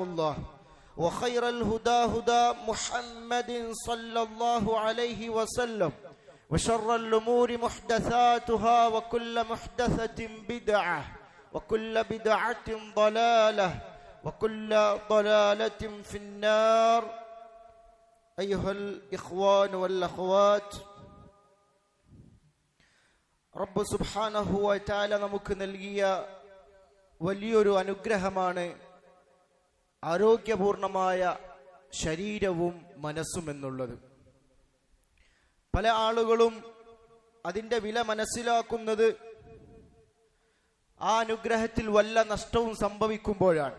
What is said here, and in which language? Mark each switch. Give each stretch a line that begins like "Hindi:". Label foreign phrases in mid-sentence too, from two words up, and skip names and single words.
Arabic: الله وخير الهدى هدى محمد صلى الله عليه وسلم وشر الأمور محدثاتها وكل محدثة بدعة وكل بدعة ضلالة وكل ضلالة في النار أيها الإخوان والأخوات رب سبحانه وتعالى
Malayalam: നമുക്ക് നൽകിയ വലിയൊരു അനുഗ്രഹമാണ് ആരോഗ്യപൂർണമായ ശരീരവും മനസ്സും എന്നുള്ളത്. പല ആളുകളും അതിൻ്റെ വില മനസ്സിലാക്കുന്നത് ആ അനുഗ്രഹത്തിൽ വല്ല നഷ്ടവും സംഭവിക്കുമ്പോഴാണ്.